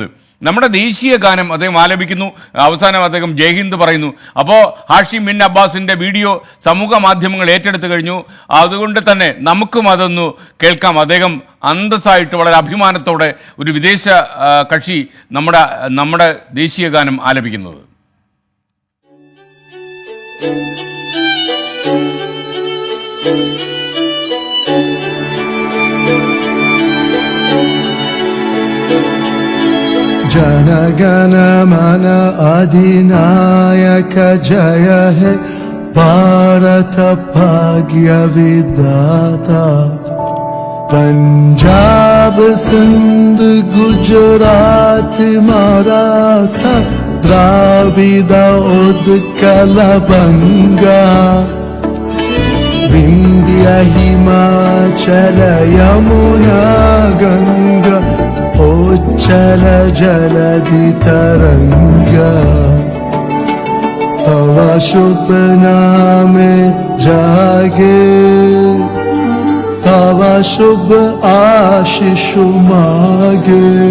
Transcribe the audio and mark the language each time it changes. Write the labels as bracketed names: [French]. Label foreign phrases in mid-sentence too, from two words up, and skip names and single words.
[Malayalam] നമ്മുടെ ദേശീയ ഗാനം അദ്ദേഹം ആലപിക്കുന്നു, അവസാനം അദ്ദേഹം ജയ്ഹിന്ദ് പറയുന്നു. അപ്പോൾ ഹാഷിം ബിൻ അബ്ബാസിൻ്റെ വീഡിയോ സമൂഹ മാധ്യമങ്ങൾ ഏറ്റെടുത്തു കഴിഞ്ഞു. അതുകൊണ്ട് തന്നെ നമുക്കും അതൊന്ന് കേൾക്കാം. അദ്ദേഹം അന്തസ്സായിട്ട് വളരെ അഭിമാനത്തോടെ ഒരു വിദേശ കക്ഷി നമ്മുടെ ദേശീയ ഗാനം ആലപിക്കുന്നത്. [Bangla] জনগণ মন অধিনায়ক জয় হে ভারত ভাগ্য বিধাতা পঞ্জাব সিন্ধ গুজরাট মরাঠা দ্রাবিড় উৎকল বঙ্গ বিন্ধ্য হিমাচল যমুনা গঙ্গা উচ্ছল জলধি তরঙ্গ তব শুভ নামে জাগে তব শুভ আশিস মাগে